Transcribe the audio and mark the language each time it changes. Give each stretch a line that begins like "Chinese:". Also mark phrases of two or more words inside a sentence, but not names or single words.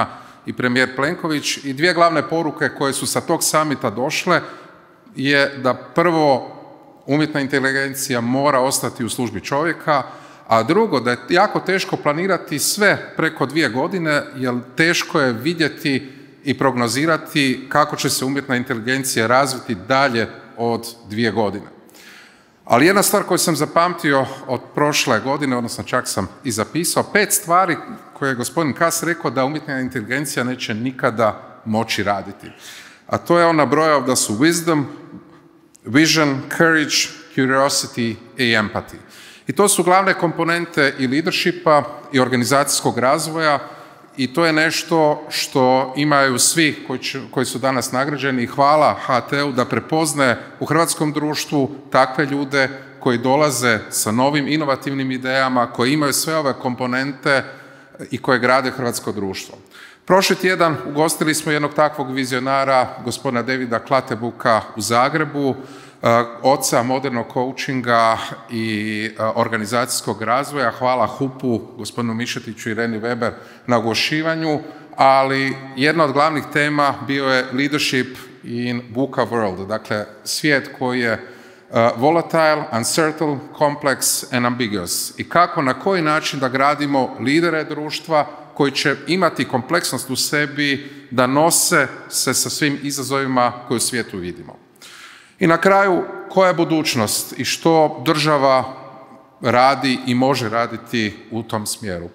Croatian: i premijer Plenković, i dvije glavne poruke koje su sa tog summita došle je da prvo umjetna inteligencija mora ostati u službi čovjeka, a drugo da je jako teško planirati sve preko 2 godine, jer teško je vidjeti i prognozirati kako će se umjetna inteligencija razviti dalje od 2 godine. Ali jedna stvar koju sam zapamtio od prošle godine, odnosno čak sam i zapisao, 5 stvari koje je gospodin Kas rekao da umjetna inteligencija neće nikada moći raditi. A to je on nabrojao da su
English: wisdom, vision, courage, curiosity
Croatian: i empathy. I to su glavne komponente i leadershipa i organizacijskog razvoja, i to je nešto što imaju svi koji su danas nagrađeni, i hvala HT-u da prepoznaje u hrvatskom društvu takve ljude koji dolaze sa novim inovativnim idejama, koji imaju sve ove komponente i koje grade hrvatsko društvo. Prošli tjedan ugostili smo jednog takvog vizionara, gospodina Davida Klatebuka u Zagrebu, oca modernog coachinga i organizacijskog razvoja. Hvala HUP-u, gospodinu Mišetiću i Reni Weber na ugošćivanju, ali jedna od glavnih tema bio je
English: leadership in VUCA world,
Croatian: dakle svijet koji je
English: volatile, uncertain, complex and ambiguous.
Croatian: I kako, na koji način da gradimo lidere društva koji će imati kompleksnost u sebi da nose se sa svim izazovima koje u svijetu vidimo. I na kraju, koja je budućnost i što država radi i može raditi u tom smjeru?